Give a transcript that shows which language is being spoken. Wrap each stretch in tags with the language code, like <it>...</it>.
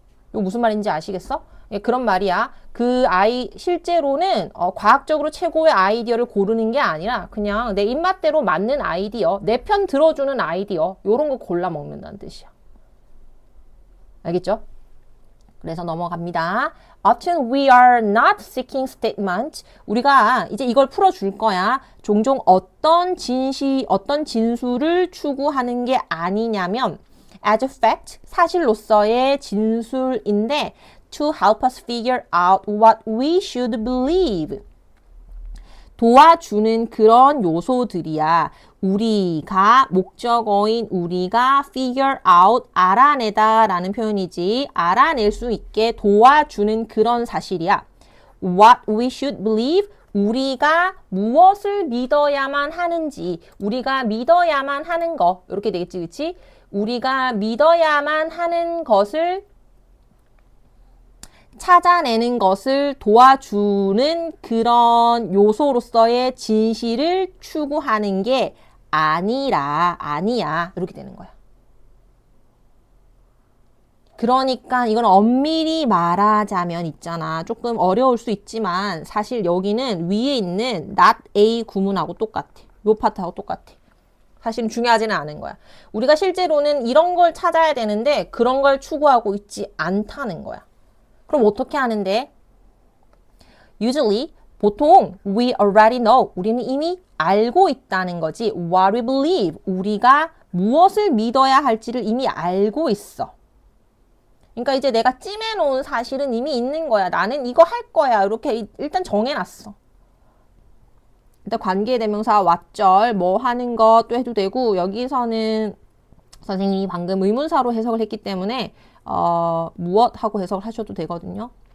<ko>이거 무슨 말인지 아시겠어? 예, 그런 말이야. 실제로는 과학적으로 최고의 아이디어를 고르는 게 아니라 그냥 내 입맛대로 맞는 아이디어, 내 편 들어주는 아이디어, 요런 거 골라 먹는다는 뜻이야. 알겠죠? 그래서 넘어갑니다.</ko> <en>Often we are not seeking statement.</en> <ko>우리가 이제 이걸 풀어줄 거야. 종종 어떤 진술을 추구하는 게 아니냐면</ko> <en>as a fact,</en> <ko>사실로서의 진술인데</ko> <en>to help us figure out what we should believe.</en> <ko>도와주는 그런 요소들이야. 우리가 목적어인 우리가 figure out 알아내다 라는 표현이지. 알아낼 수 있게 도와주는 그런 사실이야.</ko> <en>What we should believe.</en> <ko>우리가 무엇을 믿어야만 하는지, 우리가 믿어야만 하는 거 이렇게 되겠지, 그치? 우리가 믿어야만 하는 것을 찾아내는 것을 도와주는 그런 요소로서의 진실을 추구하는 게 아니야. 이렇게 되는 거야. 그러니까 이건 엄밀히 말하자면 있잖아. 조금 어려울 수 있지만 사실 여기는 위에 있는 not A 구문하고 똑같아. 요 파트하고 똑같아. 사실은 중요하지는 않은 거야. 우리가 실제로는 이런 걸 찾아야 되는데 그런 걸 추구하고 있지 않다는 거야. 그럼 어떻게 하는데?</ko> <en>Usually,</en> <ko>보통</ko> <en>we already know.</en> <ko>우리는 이미 알고 있다는 거지.</ko> <en>What we believe.</en> <ko>우리가 무엇을 믿어야 할지를 이미 알고 있어. 그러니까 이제 내가 찜해놓은 사실은 이미 있는 거야. 나는 이거 할 거야. 이렇게 일단 정해놨어. 일단 관계대명사 왓절 뭐 하는 것도 해도 되고 여기서는 선생님이 방금 의문사로 해석을 했기 때문에 무엇 하고 해석을 하셔도 되거든요.</ko>